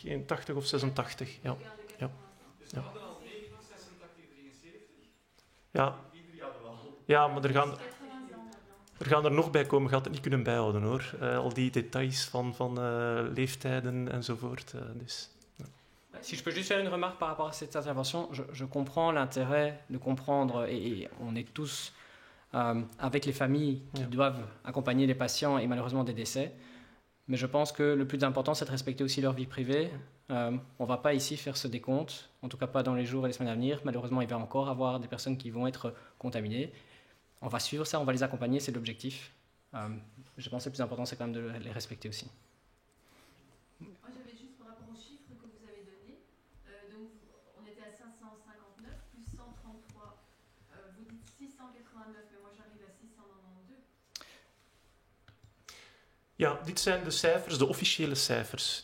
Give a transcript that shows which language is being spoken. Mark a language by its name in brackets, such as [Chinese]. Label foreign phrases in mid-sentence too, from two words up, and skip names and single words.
[Dutch] 80 of 86, ja. Ja. Ja. Ja. Ja, maar er gaan er nog bij komen. Je gaat het niet kunnen bijhouden, hoor. Al die details van leeftijden enzovoort. Dus... [French] Si je peux juste faire une remarque par rapport à cette intervention, je comprends l'intérêt de comprendre, et on est tous avec les familles qui doivent accompagner les patients et malheureusement des décès, mais je pense que le plus important c'est de respecter aussi leur vie privée. On ne va pas ici faire ce décompte, en tout cas pas dans les jours et les semaines à venir. Malheureusement, il va encore avoir des personnes qui vont être contaminées. On va suivre ça, on va les accompagner, c'est l'objectif. Je pense que le plus important c'est quand même de les respecter aussi. [Dutch] Ja, dit zijn de cijfers, de officiële cijfers.